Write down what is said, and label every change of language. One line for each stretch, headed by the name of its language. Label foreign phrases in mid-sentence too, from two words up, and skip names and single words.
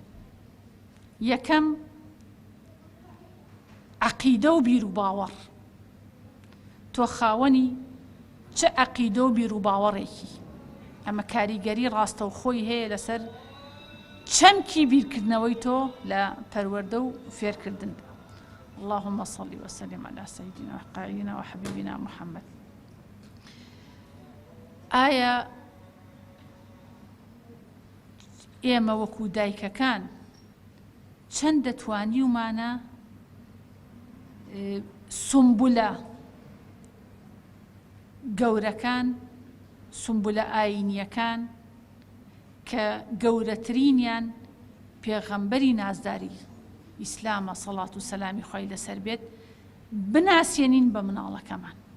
Central Kurdish: یەکەم عەقیدە و بیر و باوەڕ. تۆ خاوەنی چه عەقیدە و بیر و باوەڕێکی ئەمە کاریگەری ڕاستەوخۆی هەیە لەسەر چەمکی بیرکردنەوەی تۆ لە پەروەردە و فێرکردن.
Arabic: اللهم صل وسلم على سيدنا وقائدنا وحبيبنا محمد.
Central Kurdish: ئایا ئێمە وەکو دایکەکان چەند دەتوانیومانە سومبولە گەورەکان سومبولە ئاینیەکان کە گەورەترینیان پێغەمبەری نازداری ئیسلامە سەڵات و سەلامی خۆی لەسەر بێت بناسیێنین بە مناڵەکەمان